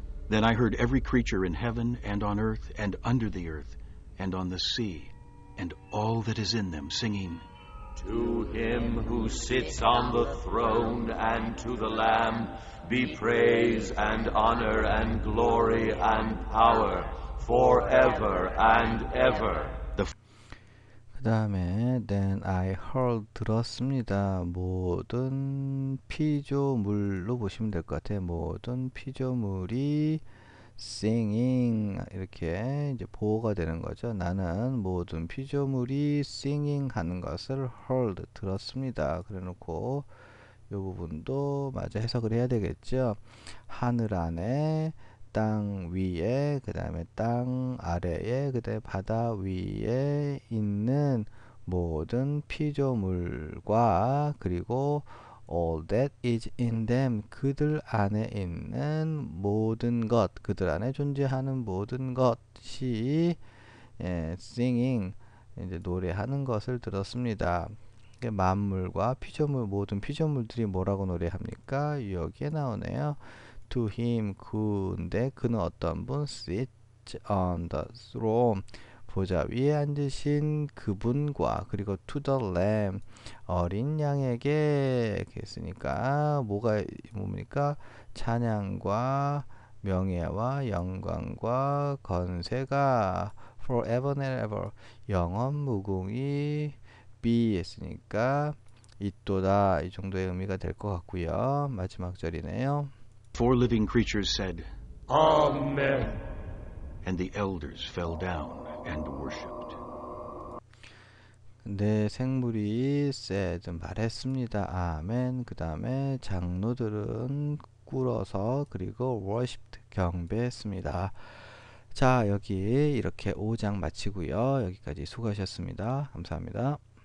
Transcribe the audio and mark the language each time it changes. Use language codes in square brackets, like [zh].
[en] Then I heard every creature in heaven and on earth and under the earth and on the sea and all that is in them singing, To him who sits on the throne and to the Lamb be praise and honor and glory and power forever and ever. [ko] 그 다음에 [en] then I heard [ko] 들었습니다. 모든 피조물로 보시면 될 것 같아요. 모든 피조물이 [en] singing [ko] 이렇게 이제 보호가 되는 거죠. 나는 모든 피조물이 [en] singing [ko] 하는 것을 [en] heard [ko] 들었습니다. 그래놓고 이 부분도 마저 해석을 해야 되겠죠. 하늘 안에 땅 위에 그 다음에 땅 아래에 그 다음에 바다 위에 있는 모든 피조물과 그리고 [en] all that is in them [ko] 그들 안에 있는 모든 것 그들 안에 존재하는 모든 것이 [en] singing [ko] 이제 노래하는 것을 들었습니다. 만물과 피조물 모든 피조물들이 뭐라고 노래합니까? 여기에 나오네요. [en] To him [ko] 그인데 그는 어떤 분? [en] Sit on the throne [ko] 보좌 위에 앉으신 그분과 그리고 [en] to the lamb [ko] 어린 양에게 이렇게 했으니까 뭡니까? 찬양과 명예와 영광과 건세가 [en] forever and ever [ko] 영원 무궁히 [en] be [ko] 했으니까 있도다 이 정도의 의미가 될 것 같고요. 마지막 절이네요. [en] Four living creatures said, Amen. and the elders fell down and worshipped. [ko] 네, 생물이 [en] said [ko] 말했습니다. 아멘. 그 다음에 장로들은 꿇어서 그리고 [en] worshipped [ko] 경배했습니다. 자, 여기 이렇게 5장 마치고요. 여기까지 수고하셨습니다. 감사합니다.